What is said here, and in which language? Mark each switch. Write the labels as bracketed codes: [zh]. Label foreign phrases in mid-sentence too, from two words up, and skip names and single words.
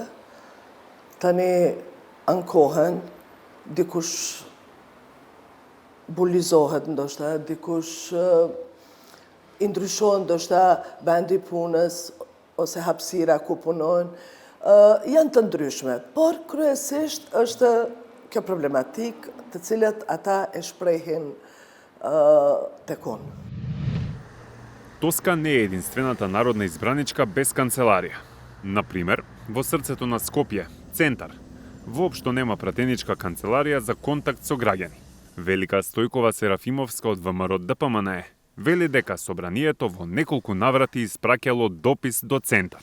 [sq] Tani ankohen, dikush bulizohet ndoshta, dikush i ndryshohen ndoshta bendi i punës ose hapësira ku punojnë, janë të ndryshme, por kryesisht është kjo problematik të cilat ata e shprehin tek unë. [mk] Тоска не е единствената народна избраничка без канцеларија. Например, во срцето на Скопје, центар, воопшто нема пратеничка канцеларија за контакт со граѓани. Велика Стојкова Серафимовска од ВМРО ДПМН вели дека собранието во неколку наврати испраќало допис до центар.